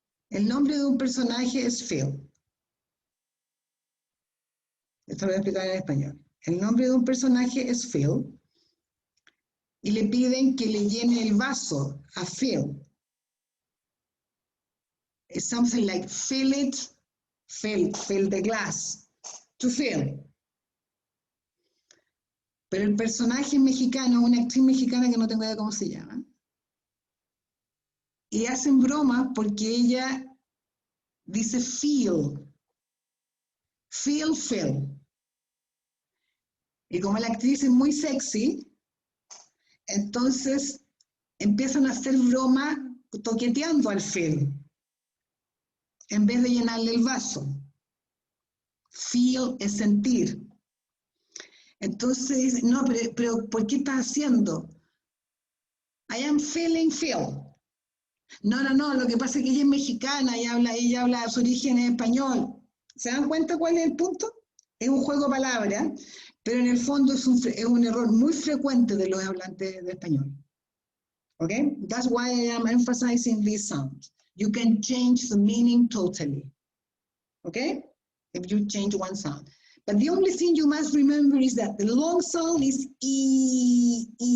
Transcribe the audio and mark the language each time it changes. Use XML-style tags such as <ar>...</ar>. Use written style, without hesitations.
<es>El nombre de un personaje es Phil. Esto lo voy a explicar en español. El nombre de un personaje es Phil y le piden que le llene el vaso a Phil.</es> <en>It's something like fill it, fill the glass, to fill.</en> <es>Pero el personaje es mexicano, una actriz mexicana que no tengo idea cómo se llama. Y hacen bromas porque ella dice feel. Feel. Y como la actriz es muy sexy, entonces empiezan a hacer broma toqueteando al feel, en vez de llenarle el vaso. Feel es sentir. Entonces, no, pero ¿por qué estás haciendo?</es> <en>I am feeling feel.</en> <es>No, lo que pasa es que ella es mexicana y ella habla su origen en español. ¿Se dan cuenta cuál es el punto? Es un juego de palabras, pero en el fondo es un error muy frecuente de los hablantes de español.</es> <en>Okay? That's why I am emphasizing this sound. You can change the meaning totally. Okay? If you change one sound. But the only thing you must remember is that the long sound is E.</en>